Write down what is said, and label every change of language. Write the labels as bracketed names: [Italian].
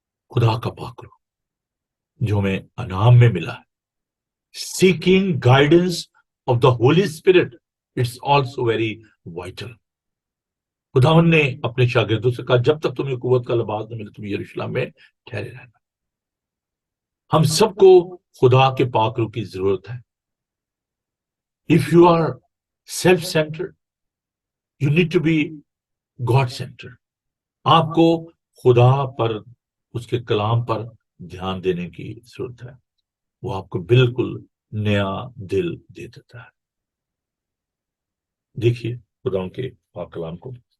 [Urdu] خدا کا پاک روح جو ہمیں انعام میں ملا ہے، [English] seeking guidance of the Holy Spirit, it's also very vital. [Urdu] خداوند نے اپنے شاگردوں سے کہا جب تک تمہیں قوت کا لباس نہ ملے تم یروشلم میں ٹھہرے رہنا. ہم سب کو خدا کے پاک روح کی ضرورت ہے. [English] If you are self-centered, you need to be God-centered. [Urdu] آپ کو خدا پر، اس کے کلام پر دھیان دینے کی ضرورت ہے. وہ آپ کو بالکل نیا دل دے دیتا ہے. دیکھیے خدا کے پاک کلام کو.